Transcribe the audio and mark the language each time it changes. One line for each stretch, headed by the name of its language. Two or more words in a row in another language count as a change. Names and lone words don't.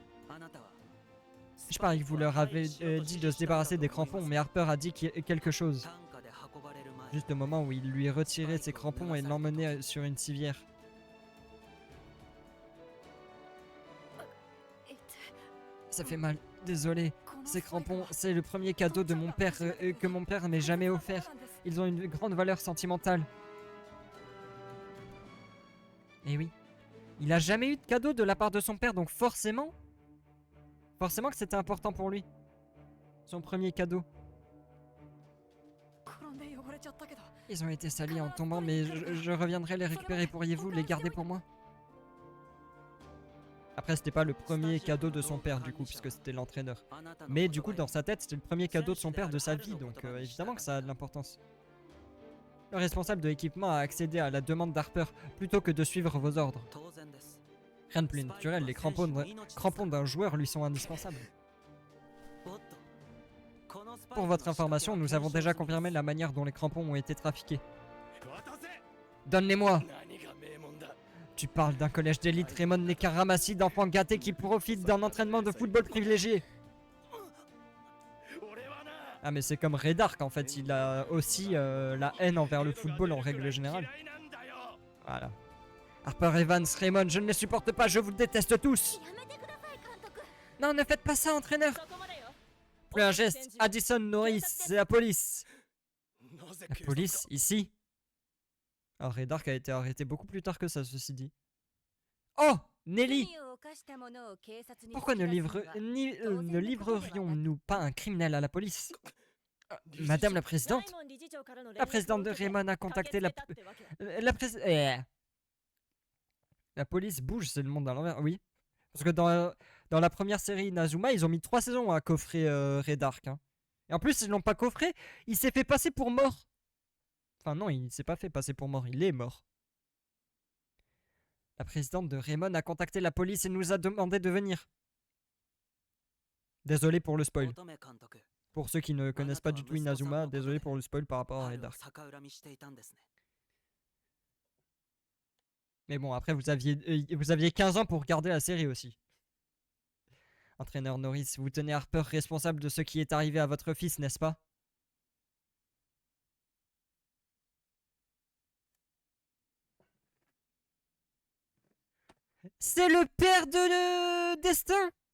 French: Je parie que vous leur avez dit de se débarrasser des crampons, mais Harper a dit quelque chose. Juste au moment où il lui retirait ses crampons et l'emmenait sur une civière.
Japanese: えっ
French: Ça fait mal, désolé.
Japanese: とこの
French: Ces
Japanese: スパイク
French: crampons,
Japanese: は
French: c'est le premier cadeau de mon père que mon père m'ait jamais offert. Ils ont une grande valeur sentimentale. Et oui, il a jamais eu de cadeau de la part de son père, donc forcément que c'était important pour lui. Son premier cadeau.
Japanese: 転んで汚れちゃったけど
French: Ils ont été salis en tombant, mais je reviendrai les récupérer. Pourriez-vous les garder pour moi? Après, c'était pas le premier cadeau de son père, du coup, puisque c'était l'entraîneur. Mais du coup, dans sa tête, c'était le premier cadeau de son père de sa vie, donc évidemment que ça a de l'importance. Le responsable de l'équipement a accédé à la demande d'Harper plutôt que de suivre vos ordres. Rien de plus naturel, les crampons d'un joueur lui sont indispensables. Pour votre information, nous avons déjà confirmé la manière dont les crampons ont été trafiqués. Donne-les-moi!
Japanese: 何が名門だ
French: Tu parles d'un collège d'élite, Raymond n'est qu'un ramassis d'enfants gâtés qui profitent d'un entraînement de football privilégié.
Japanese: 俺はな
French: Ah mais c'est comme Ray Dark en fait, il a aussi la haine envers le football en règle générale.
Japanese: 嫌いなんだよ
French: Voilà. Harper Evans, Raymond, je ne les supporte pas, je vous déteste tous.
Japanese: やめてください監督
French: Non, ne faites pas ça, entraîneur.
Japanese: そこまでよ
French: Plus un geste, Addison Norris, c'est la police.
Japanese: なぜ
French: La
Japanese: 警察
French: police, ici. Alors Ray Dark a été arrêté beaucoup plus tard que ça, ceci dit. Oh, Nelly.
Japanese: 罪を犯した者を警察に
French: Pourquoi
Japanese: 突き出すのは
French: ne livrerions-nous pas un criminel à la police? Madame la présidente,
Japanese: 大門理事長からの連絡を
French: la présidente de
Japanese: 受けて
French: Raymond a contacté la...
Japanese: 駆けつけたってわけ
French: La prés... La police bouge, c'est le monde à l'envers, oui. Parce que dans la première série Inazuma, ils ont mis 3 saisons à coffrer Ray Dark. Hein. Et en plus, ils l'ont pas coffré. Il s'est fait passer pour mort. Enfin non, il s'est pas fait passer pour mort. Il est mort. La présidente de Raymond a contacté la police et nous a demandé de venir. Désolé pour le spoil.
Japanese: 乙女監督
French: Pour ceux qui ne connaissent pas du tout Inazuma, désolé pour le spoil par rapport à
Japanese: 春 Red を
French: Dark.
Japanese: 逆恨みしていたんですね
French: Mais bon, après, vous aviez 15 ans pour regarder la série aussi. Entraîneur Norris, vous tenez Harper responsable de ce qui est arrivé à votre fils, n'est-ce pas? C'est le père de Destin!